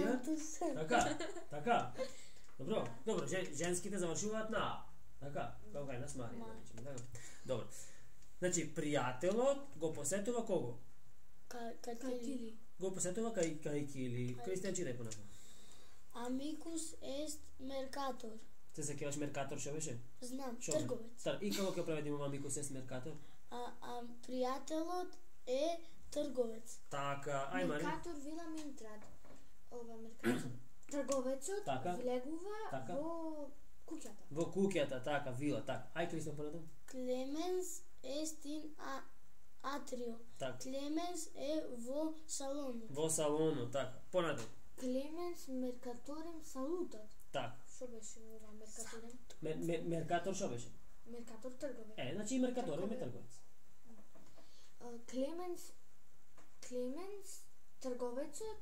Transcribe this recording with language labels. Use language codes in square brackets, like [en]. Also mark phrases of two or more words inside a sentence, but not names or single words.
[mk] Маријантус. Така. Добро, женските завршуваат на А. Така, како кај нас Марија, да речеме, така. Добро. Значи, пријателот го посетува кого? Кајкили. Го посетува кајкили. Кристијан, читай понатаму. [la] Amicus est mercator. [mk] Се сеќаваш Меркатор што беше? Знам, Шо? трговец. И како ќе преведиме [la] Amicus est mercator? [mk] А пријателот е трговец. Така, ај Мари. [la] Mercator villam intrat. [mk] Ова меркатор. Трговецот Така. влегува Така. во куќата. Во куќата, така, вила, така. Ај Кристијан понатаму. [la] Clemens est in atrio. [mk] Така. Clemens е во салону. Во салону, така. Понатаму. [la] Clemens mercatorem salutat. [mk] Така. Што беше ова меркаторем? Меркатор што беше? Меркатор трговец. Значи и Меркатор е трговец. Клеменс трговецот